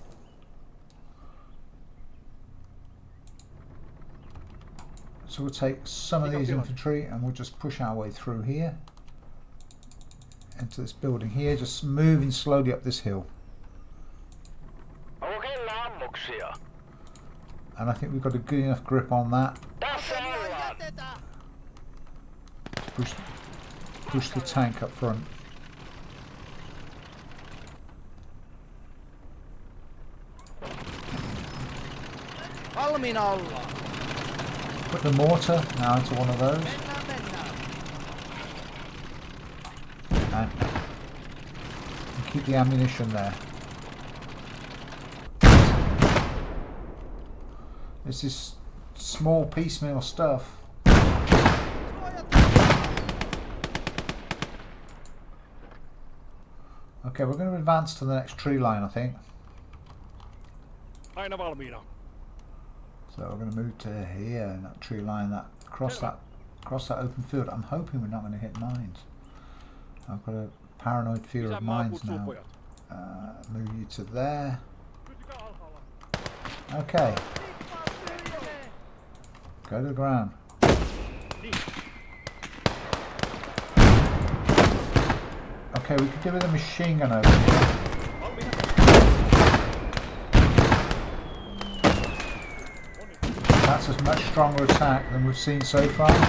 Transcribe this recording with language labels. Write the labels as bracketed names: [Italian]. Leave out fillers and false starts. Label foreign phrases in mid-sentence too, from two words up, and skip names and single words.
[English] So we'll take some of these infantry and we'll just push our way through here into this building here, just moving slowly up this hill. [Finnish] Onko kellä ammuksia? [English] And I think we've got a good enough grip on that. [Finnish] Tässä ollaan. Jätetään. [English] Push the tank up front. [Finnish] Valmiina ollaan. [English] Put the mortar now into one of those. [Finnish] Mennään. [English] And keep the ammunition there. This is small piecemeal stuff. Okay, we're going to advance to the next tree line, I think. [Finnish] Aina valmiina. [English] So we're going to move to here, and that tree line, that across that open field. I'm hoping we're not going to hit mines. I've got a paranoid fear of [Finnish] Isänmaa [English] mines [Finnish] kutsuu [English] now. [Finnish] pojat. [English] Move you to there. [Finnish] Pysykää alhaalla. [English] Okay, go to the ground. Okay, we could do with a machine gun over here. That's a much stronger attack than we've seen so far.